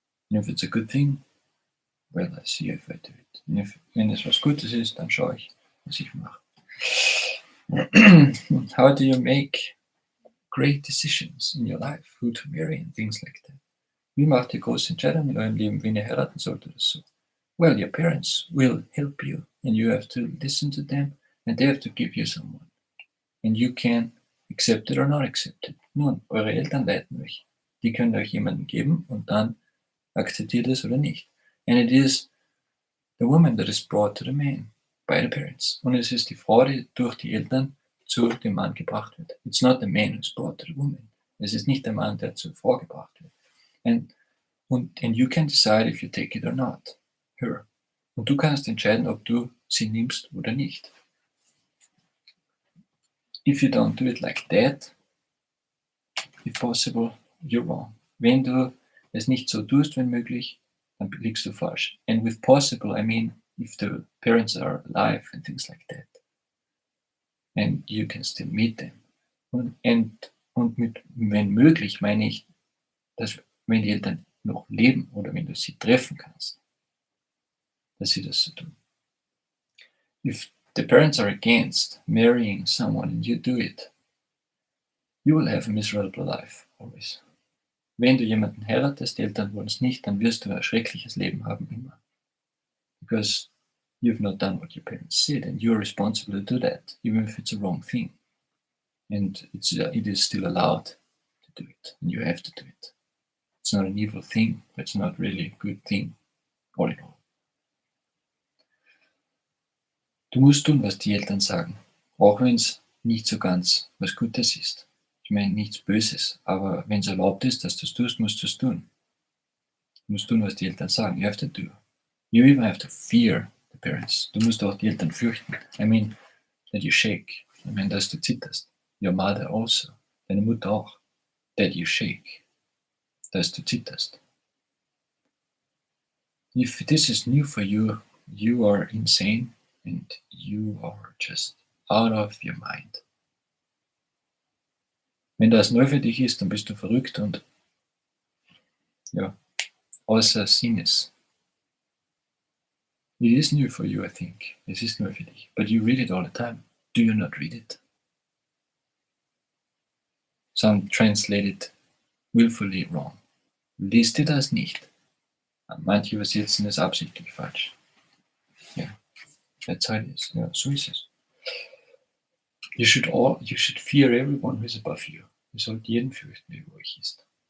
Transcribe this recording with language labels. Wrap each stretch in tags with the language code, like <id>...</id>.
<en>And if it's a good thing, well, I see if I do it.</en> <de>Und wenn es was Gutes ist, dann schaue ich, was ich mache.</de> <en>How do you make great decisions in your life? Who to marry and things like that.</en> <de>Wie macht ihr große Entscheidungen in eurem Leben, wen ihr heiraten sollt oder so?</de> <en>Well, your parents will help you and you have to listen to them and they have to give you someone. And you can accept it or not accept it.</en> <de>Nun, eure Eltern leiten euch. Die können euch jemanden geben und dann akzeptiert es oder nicht.</de> <en>And it is the woman that is brought to the man by the parents.</en> <de>Und es ist die Frau, die durch die Eltern zu dem Mann gebracht wird.</de> <en>It's not the man who's brought to the woman.</en> <de>Es ist nicht der Mann, der zur Frau gebracht wird.</de> <en>And you can decide if you take it or not. Her.</en> <de>Und du kannst entscheiden, ob du sie nimmst oder nicht.</de> <en>If you don't do it like that, if possible, you're wrong.</en> <de>Wenn du es nicht so tust, wenn möglich, dann liegst du falsch.</de> <en>And with possible, I mean, if the parents are alive and things like that. And you can still meet them.</en> <de>Und mit wenn möglich meine ich, dass wenn die Eltern noch leben oder wenn du sie treffen kannst, dass sie das so tun.</de> <en>If the parents are against marrying someone and you do it, you will have a miserable life, always.</en> <de>Wenn du jemanden heiratest, die Eltern wollen es nicht, dann wirst du ein schreckliches Leben haben, immer.</de> <en>Because you've not done what your parents said and you're responsible to do that, even if it's a wrong thing. And it is still allowed to do it, and you have to do it. It's not an evil thing, it's not really a good thing, all in all.</en> <de>Du musst tun, was die Eltern sagen, auch wenn es nicht so ganz was Gutes ist. Ich meine nichts Böses, aber wenn es erlaubt ist, dass du es tust, musst du es tun. Du musst tun, was die Eltern sagen.</de> <en>You have to do. You even have to fear the parents.</en> <de>Du musst auch die Eltern fürchten.</de> <en>I mean, that you shake. I mean,</en> <de>dass du zitterst.</de> <en>Your mother also.</en> <de>Deine Mutter auch.</de> <en>That you shake.</en> <de>Dass du zitterst.</de> <en>If this is new for you, you are insane. And you are just out of your mind.</en> <de>Wenn das neu für dich ist, dann bist du verrückt und ja, außer Sinnes.</de> <en>It is new for you, I think.</en> <de>Es ist neu für dich.</de> <en>But you read it all the time. Do you not read it? Some translate it willfully wrong.</en> <de>Liest ihr das nicht? Manche übersetzen es absichtlich falsch. Ja.</de> <en>That's how it is.</en> <de>Ja, so ist es.</de> <en>You should fear everyone who is above you.</en> <de>Ihr sollt jeden fürchten, der über euch ist.</de>